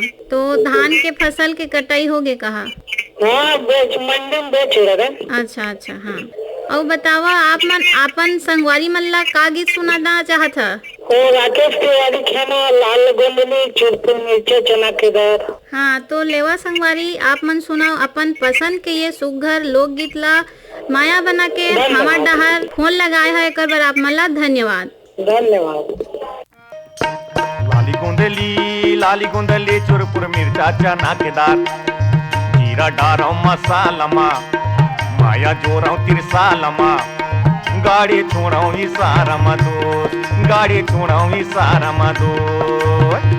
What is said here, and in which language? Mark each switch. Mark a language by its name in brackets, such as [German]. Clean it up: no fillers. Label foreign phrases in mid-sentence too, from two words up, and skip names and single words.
[Chhattisgarhi] तो धान के फसल के कटाई हो गए कहा? हाँ, मंडी में बेच रहे। अच्छा अच्छा, हाँ। और बतावा आप मन आपन संगवारी मन ला का गीत सुनाना चाहत है? और राकेश तिवारी खाना लाल गोंदली चुरपुर मिर्चा चना के दार। हाँ, तो लेवा संगवारी आप मन सुनाओ अपन पसंद के ये सुघर लोकगीत ला माया बना के हमार डहार फोन लगाए है, एक बार आप मन ला धन्यवाद। धन्यवाद। लाली गोंदली चुरपुर मिर्चा चना के दार, जीरा डारो मसालमा, माया जोराऊ तिरसालमा, गाड़ी छोड़ाऊ इशारा दोस्त, गाड़ी छोड़ाऊ इशारा दोस्त।